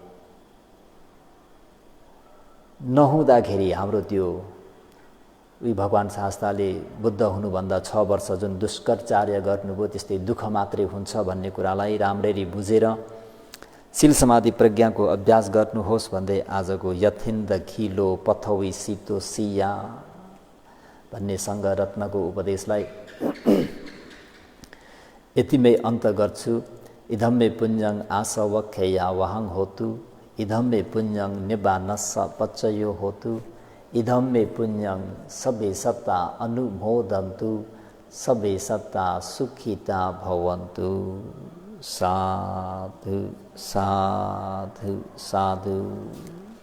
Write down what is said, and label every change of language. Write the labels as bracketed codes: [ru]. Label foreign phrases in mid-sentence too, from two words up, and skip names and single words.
[ne] नहुँदाखेरि हाम्रो त्यो भगवान शास्त्रले बुद्ध हुनुभन्दा 6 वर्ष जुन दुष्कर्चार्य गर्नुभयो त्यस्तै दुःख मात्रै हुन्छ भन्ने कुरालाई राम्ररी बुझेर शील समाधि प्रज्ञाको अभ्यास गर्नुहोस् भन्दै आजको [pi] यथिन्द खिलो पथौई सितो सिया [ne] भन्ने सङ्ग रत्नको उपदेशलाई यतिमै अन्त गर्छु। [pi] इदं मे पुण्यं आसवख्यया वहं होतु, इदं मे पुण्यं निबानस्स पच्चयो होतु, इदं मे पुण्यं सबे सत्ता अनुमोदन्तु, सबे सत्ता सुखिता भवन्तु। साधु साधु साधु।